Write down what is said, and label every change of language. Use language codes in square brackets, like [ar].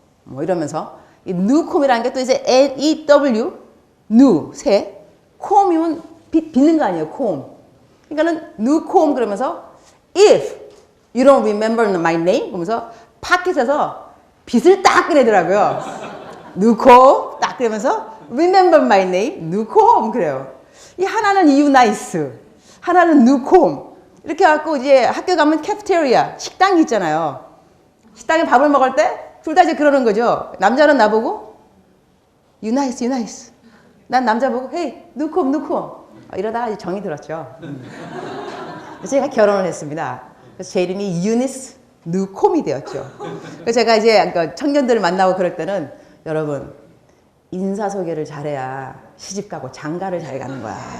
[ko] 뭐 이러면서, 이 Newcomb이라는 게 또 이제 N-E-W, new, 새, comb이면 빚는 거 아니에요, comb. 그러니까는 Newcomb 그러면서, [en] if you don't remember my name, [ko] 그러면서 파켓에서 빗을 딱 꺼내더라고요. Newcomb 딱 그러면서 [en] remember my name, [ko] Newcomb 그래요. 이 하나는 you nice, 하나는 Newcomb. 이렇게 해갖고 이제 학교 가면 캐피테리아, 식당이 있잖아요. 식당에 밥을 먹을 때 둘 다 이제 그러는 거죠. 남자는 나보고 you nice, you nice. 난 남자 보고 hey, Newcomb, Newcomb. 이러다가 이제 정이 들었죠. 제가 결혼을 했습니다. 그래서 제 이름이 유니스 뉴콤이 되었죠. 그래서 제가 이제 청년들을 만나고 그럴 때는 여러분 인사소개를 잘해야 시집가고 장가를 잘 가는 거야.